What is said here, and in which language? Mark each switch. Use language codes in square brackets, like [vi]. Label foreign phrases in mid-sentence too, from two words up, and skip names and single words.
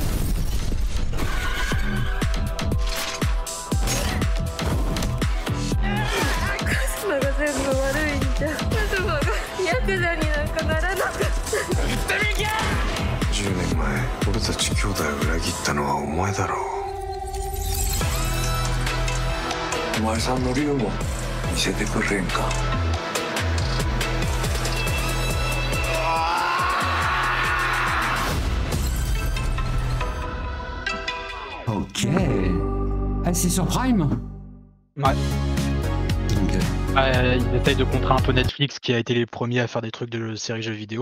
[ja] カズマが全部悪いんじゃ。カズマがヤクザになんかならなかった。言ってみきゃ。 10年前俺たち兄弟を裏切ったのはお前だろう。お前さんの竜も見せてくれんか。 [fr] Ok. Ah, c'est sur Prime? Ouais. Ok. Ils essayent de contrer un peu Netflix qui a été les premiers à faire des trucs de séries jeux vidéo.